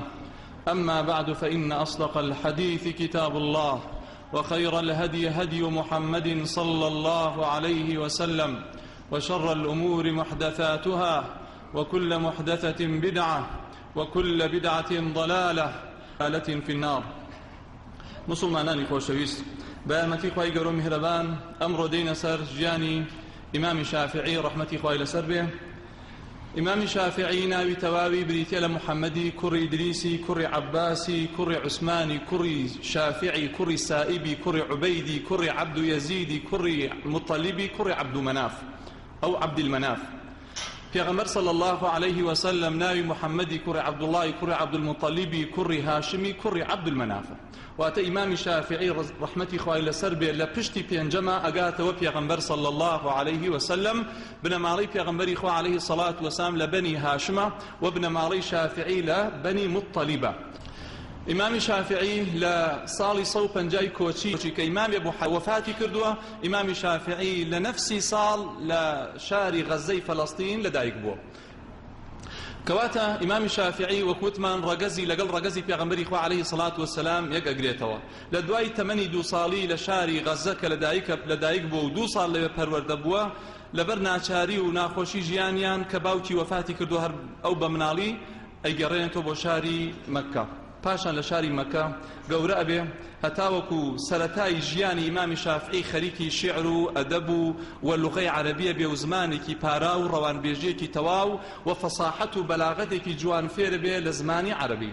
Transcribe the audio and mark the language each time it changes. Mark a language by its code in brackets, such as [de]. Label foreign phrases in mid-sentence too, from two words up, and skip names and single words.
[ar] أما بعد، فإن أصدق الحديث كتاب الله، وخير الهدي هدي محمد صلى الله عليه وسلم، وشر الأمور محدثاتها، وكل محدثة بدعة، وكل بدعة ضلالة في النار. [ckb] مسلمانانی خۆشەویست، بەیانمەتی خوای گەورە و میهرەبان ئەمڕۆ دێینە سەر ژیانی ئیمامی شافعی ڕەحمەتی خوای لەسەر بێ. ئیمامی شافعی ناوی تەواوی بریتیە لە محەممەدی کوڕی ئیدریسی کوڕی عەباسی کوڕی عوسمانی کوڕی شافعی کوڕی سائیبی کوڕی عوبەیدی کوڕی عەبد و یەزیدی کوڕی مطەلیبی کوڕی عەبد و مەناف ئەو عەبدیلمەناف. پێغەمبەر [ar] صلی الله عليه وسلم [ckb] ناوی محەممەدی کوڕی عەبدوڵڵاهی کوڕی عەبدولموطەلیبی کوڕی هاشمی کوڕی عەبدولمەنافە. واتە ئیمامی شافعی ڕەحمەتی خوای لەسەر بێ لە پشتی پێنجەمە ئەگاتەوە پێغەمبەر [ar] صلی الله عليه وسلم، [ckb] بنەماڵەی پێغەمبەری خوا [ar] عليه الصلاة والسلام [ckb] لە بەنی هاشمە و بنەماڵەی شافعی لە بەنی مطەلیبە. ئیمامی شافعی لە ساڵی 150 کۆچی کە ئیمامی ئەبوو وەفاتی کردووە، ئیمامی شافعی لە نەفسی ساڵ لە شاری غەزەی فەڵەستین لەدایک بووە. کەواتە ئیمامی شافعی وەکوتمان ڕەگەزی لەگەڵ ڕەگەزی پێغەمبەری خوا [ar] عليه الصلاة والسلام [ckb] یەک ئەگرێتەوە. لە دوای تەمەنی 2 ساڵی لە شاری غەزە کە لەدایک بووە و 2 ساڵ لەوێ پەروەردە بووە، لەبەر ناچاری و ناخۆشی ژیانیان کە باوکی وەفاتی کردو هەر ئەو بە مناڵی ئەیگەڕێنێتەوە بۆ شاری مەککە. پاشان لە شاری مەکە گەورە ئەبێ هەتاوەکو سەرەتای ژیانی ئیمامی شافعی خەریکی شیعر و ئەدەب و لوغەی عەرەبیە بێ و زمانێکی پارا و ڕەوانبێژیەکی تەواو و فەساحەت و بەلاغەتێکی جوان فێر بێ لە زمانی عەرەبی.